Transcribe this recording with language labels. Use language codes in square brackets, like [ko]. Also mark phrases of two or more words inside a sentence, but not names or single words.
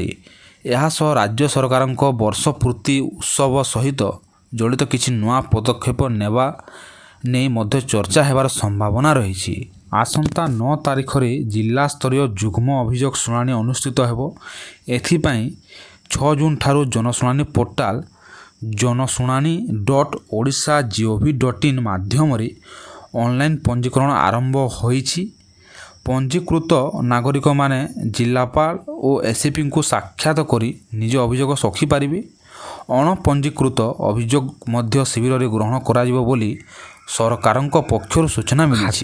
[or] ଏହା ସହ ରାଜ୍ୟ ସରକାରଙ୍କ ବର୍ଷ ପୂର୍ତ୍ତି ଉତ୍ସବ ସହିତ ଜଡ଼ିତ କିଛି ନୂଆ ପଦକ୍ଷେପ ନେବା ନେଇ ମଧ୍ୟ ଚର୍ଚ୍ଚା ହେବାର ସମ୍ଭାବନା ରହିଛି। ଆସନ୍ତା 9 ତାରିଖରେ ଜିଲ୍ଲାସ୍ତରୀୟ ଯୁଗ୍ମ ଅଭିଯୋଗ ଶୁଣାଣି ଅନୁଷ୍ଠିତ ହେବ। ଏଥିପାଇଁ 6 ଜୁନ୍ ଠାରୁ ଜନଶୁଣାଣି ପୋର୍ଟାଲ janashunani.odisha.gov.in ମାଧ୍ୟମରେ ଅନଲାଇନ୍ ପଞ୍ଜୀକରଣ ଆରମ୍ଭ ହୋଇଛି। ପଞ୍ଜୀକୃତ ନାଗରିକମାନେ ଜିଲ୍ଲାପାଳ ଓ ଏସ୍ପିଙ୍କୁ ସାକ୍ଷାତ କରି ନିଜ ଅଭିଯୋଗ ରଖିପାରିବେ। ଅଣପଞ୍ଜୀକୃତ ଅଭିଯୋଗ ମଧ୍ୟ ଶିବିରରେ ଗ୍ରହଣ କରାଯିବ ବୋଲି ସରକାରଙ୍କ ପକ୍ଷରୁ ସୂଚନା ମିଳିଛି।